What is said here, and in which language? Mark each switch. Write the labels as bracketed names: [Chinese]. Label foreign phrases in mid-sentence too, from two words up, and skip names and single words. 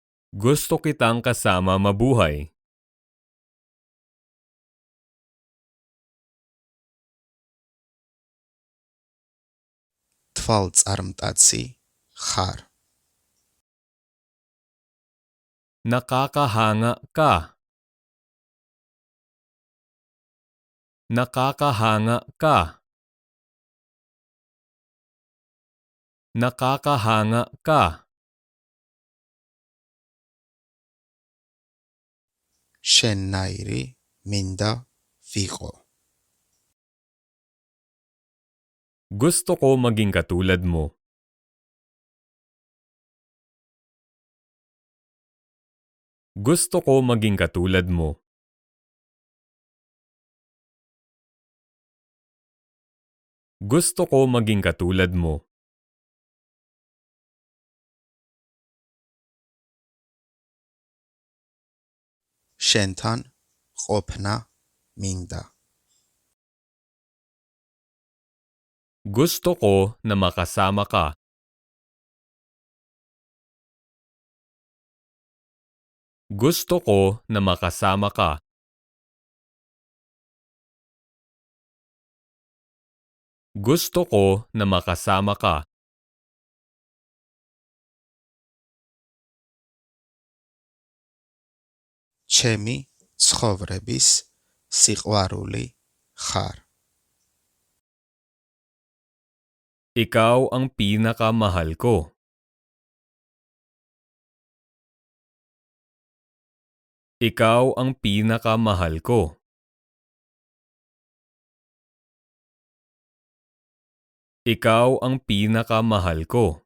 [Filipino] Gusto kitang kasama mabuhay. [Georgian] თვალწარმტაცი ხარ. [Filipino] Nakakahanga ka. Nakakahanga ka. Nakakahanga ka. [Georgian] შენნაირი მინდა ვიყო. [Filipino] Gusto ko maging katulad mo. Gusto ko maging katulad mo. Gusto ko maging katulad mo. [Georgian] შენთან ყოფნა მინდა. [Filipino] Gusto ko na makasama ka. Gusto ko na makasama ka. Gusto ko na makasama ka. [Georgian] ჩემი ცხოვრების სიყვარული ხარ. [Filipino] Ikaw ang pinakamahal ko. Ikaw ang pinakamahal ko. Ikaw ang pinakamahal ko.